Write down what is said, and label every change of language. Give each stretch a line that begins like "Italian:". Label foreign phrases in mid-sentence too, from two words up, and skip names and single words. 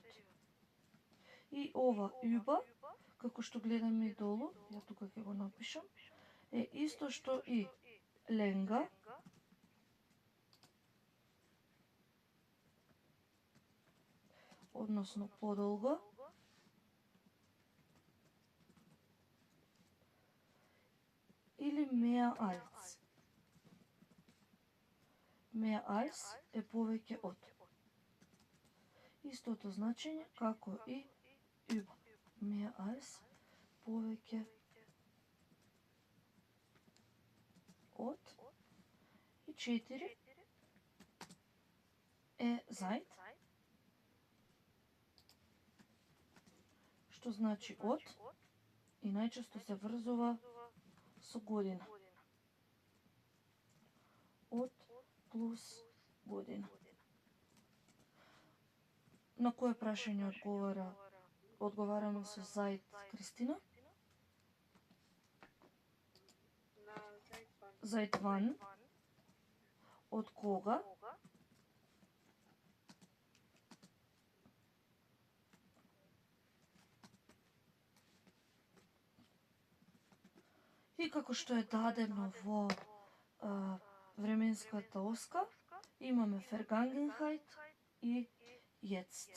Macedonian: И ова über, како што гледаме и долу, ја тука ќе го напишам, е исто што и länger, односно подолго, или
German: mehr als. Mehr als
Macedonian: е повеќе од. Истото значење како и über.
German: Mehr als
Macedonian: повеќе од. И 4 е seit, што значи од и најчесто се врзува со година. Од плюс година. На кое прашање одговараме со seit, Кристина?
German: Seit wann?
Macedonian: Од кога? И како што е дадено во временската оска, имаме Vergangenheit и Jetzt.